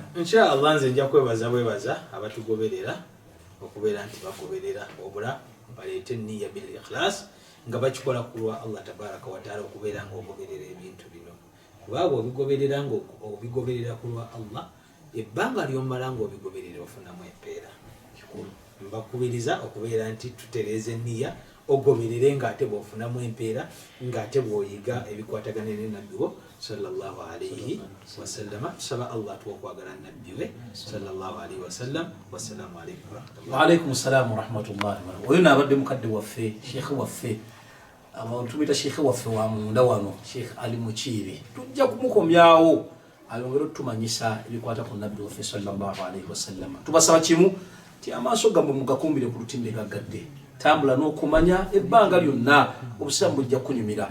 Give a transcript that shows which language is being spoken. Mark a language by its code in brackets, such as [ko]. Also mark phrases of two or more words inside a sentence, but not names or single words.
[lg] Inshallah nze nja kwebaza abatugoberera okubeera nti bagoberera obula baleete nniya [ar] بالإخلاص [lg] nga bakikola kulwa Allah [ar] تبارك وتعالى [lg] okubeera ng'ogoberera ebintu bino kubanga obigoberera kulwa Allah ebbanga ly'omala ng'obigoberera ofunamu empeera. Mbakubiriza okubeera nti tutereeze nniya ogoberere ng'ate bw'ofunamu empeera ng'ate bw'oyiga ebikwatagana ne nabbi wo [ar] صلى الله عليه وسلم. [lg] Tusaba Allah atuwa okwagala nabbi we [ar] صلى الله عليه وسلم. والسلام عليكم ورحمة الله. وعليكم السلام ورحمة الله وبركاته. [lg] Oyo n'abadde mukadde waffe Sheikh waffe tumuyita Sheikh waffe wa munda wano Sheikh Ali Mukiibi. Tujja kumukomyawo ayongera otutumanyisa ebikwata ku nabbi waffe [ar] صلى الله عليه وسلم. [lg] Tubasaba kimu ti amaaso gammwe mugakumbire ku lutimbe gaggadde tambula n'okumanya ebbanga lyonna obusiramu bujja kunyumira.